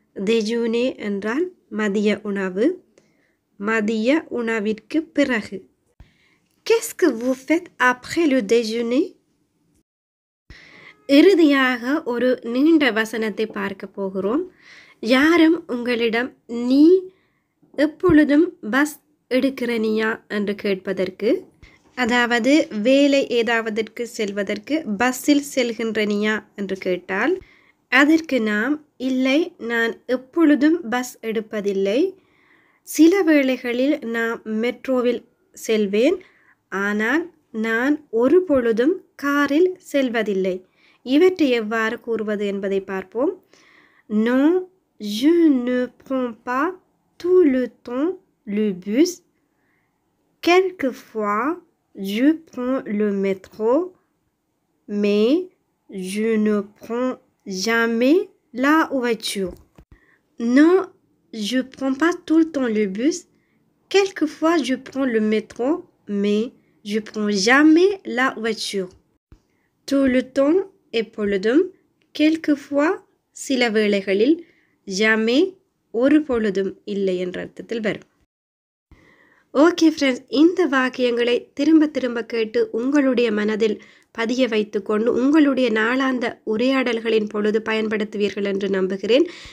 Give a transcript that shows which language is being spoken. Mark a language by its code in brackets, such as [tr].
[ta] Déjeuner என்றால் மதிய உணவு. மதிய உணவிற்கு பிறகு. [fr] Qu'est-ce que vous faites après le déjeuner? [ta] இறுதியாக ஒரு நீண்ட வசனத்தை பார்க்க போகிறோம். யாரும் உங்களிடம் நீ எப்பொழுதும் பஸ் எடுக்கிறனியா என்று கேட்பதற்கு அதாவது வேலை ஏதாவதற்கு செல்வதற்கு பஸ்ஸில் செல்கின்றனியா என்று கேட்டால் அதற்கு நாம் இல்லை நான் எப்பொழுதும் பஸ் எடுப்பதில்லை. சில வேளைகளில் நான் மெட்ரோவில் செல்வேன். ஆனால் நான் ஒரு பொழுதும் காரில் செல்வதில்லை. இவற்றை எவ்வாறு கூறுவது என்பதை பார்ப்போம். [fr] Non, je ne prends pas tout le temps le bus. Quelquefois, je prends le métro, mais je ne prends jamais la voiture. Non, je ne prends pas tout le temps le bus. Quelquefois, je prends le métro, mais je ne prends jamais la voiture. Tout le temps [ta] எப்பொழுதும், quelquefois சில வேளைகளில், jamais ஒரு பொழுதும் இல்லை என்ற அர்த்தத்தில் வரும். Okay friends, இந்த வாக்கியங்களை திரும்ப திரும்ப கேட்டு உங்களுடைய மனதில் பதிய வைத்துக்கொண்டு உங்களுடைய நாளாந்த உரையாடல்களின் பொழுது பயன்படுத்துவீர்கள் என்று நம்புகிறேன்.